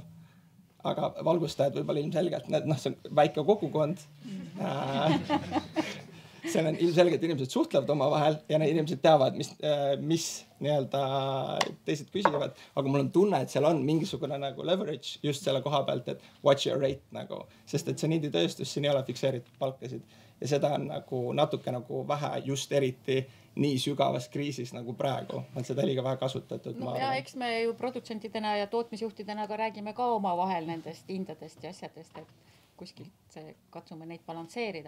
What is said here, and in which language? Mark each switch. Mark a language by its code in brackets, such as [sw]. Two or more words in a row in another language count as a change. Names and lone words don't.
[et] Aga valgustajad võib-olla ilmselgelt, see on väike kogukond. Seal on ilmselgelt inimesed suhtlevad omavahel ja need inimesed teavad, mis nii-öelda teised küsivad. Aga mul on tunne, et seal on mingisugune nagu leverage just selle koha pealt, et [en] watch your rate [et] nagu. Sest et see indie tööstus, siin ei ole fikseeritud palkasid. Ja seda on nagu natuke nagu vähe just eriti nii sügavas kriisis nagu praegu. On seda liiga vähe kasutatud. No ja eks me ju produtsentidena ja tootmisjuhtidena ka räägime ka oma vahel nendest hindadest ja asjadest, et kuskilt katsume neid balansseerida.